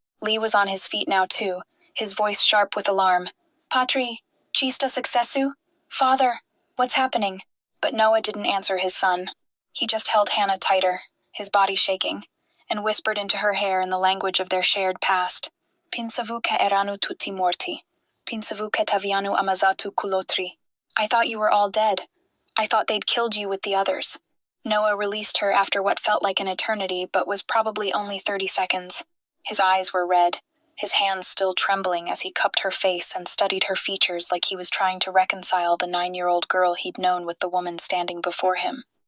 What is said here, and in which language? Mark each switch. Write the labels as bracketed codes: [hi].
[en] Lee was on his feet now too, his voice sharp with alarm. [scn] "Patri, ci sta successu? [en] Father, what's happening?" But Noah didn't answer his son. He just held Hannah tighter, his body shaking, and whispered into her hair in the language of their shared past. [scn] "Pensavu che erano tutti morti. Pensavu che t'avevano ammazzato quell'altri. [en] I thought you were all dead. I thought they'd killed you with the others." Noah released her after what felt like an eternity, but was probably only 30 seconds. His eyes were red, his hands still trembling as he cupped her face and studied her features like he was trying to reconcile the 9-year-old girl he'd known with the woman standing before him.